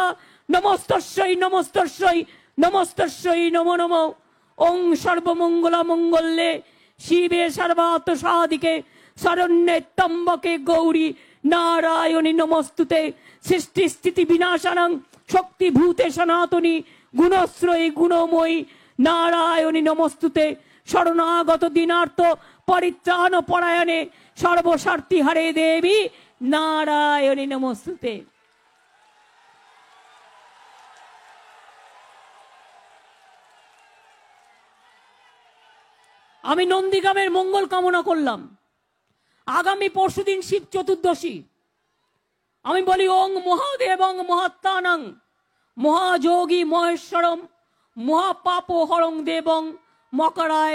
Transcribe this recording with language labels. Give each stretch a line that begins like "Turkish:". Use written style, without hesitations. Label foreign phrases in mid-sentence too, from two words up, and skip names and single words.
Sanskrit: নমস্তস্যৈ নমস্তস্যৈ নমস্তস্যৈ নমো নমঃ ওং সর্বমঙ্গলা মঙ্গলে শিবে সর্বার্থ সাধিকে শরণ্যে ত্র্যম্বকে গৌরী নারায়ণী নমস্তুতে সৃষ্টি স্থিতি বিনাশানং শক্তিভূতে সনাতনী গুণশ্রয়ী গুণময়ী নারায়ণী নমস্তুতে শরণাগত দিনার্থ পরিত্রাণ পরায়ণে সর্বস্বার্থী হরে দেবী নারায়ণী নমস্তুতে।
Bangla: আমি নন্দীগ্রামের মঙ্গল কামনা করলাম। আগামী পরশুদিন শিব চতুর্দশী। আমি বলি
Sanskrit: ওং মহাদেবং মহাত্মানং মহাযোগী মহেশ্বরম মহাপাপ হরং দেবং মকরায়